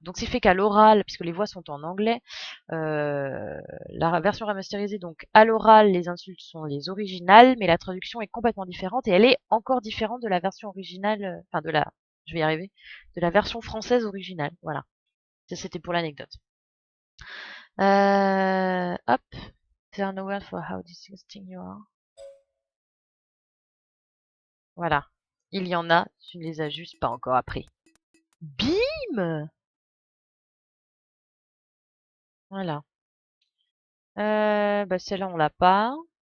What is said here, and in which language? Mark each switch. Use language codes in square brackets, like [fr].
[fr] Donc, c'est fait qu'à l'oral, puisque les voix sont en anglais, la version remasterisée, donc à l'oral, les insultes sont les originales, mais la traduction est complètement différente et elle est encore différente de la version originale, enfin je vais y arriver, de la version française originale. Voilà. Ça, c'était pour l'anecdote. Hop. [en] There are no words for how disgusting you are. [fr] Voilà. Il y en a, tu ne les as juste pas encore appris. Bim! Voilà. Bah celle-là, on l'a pas.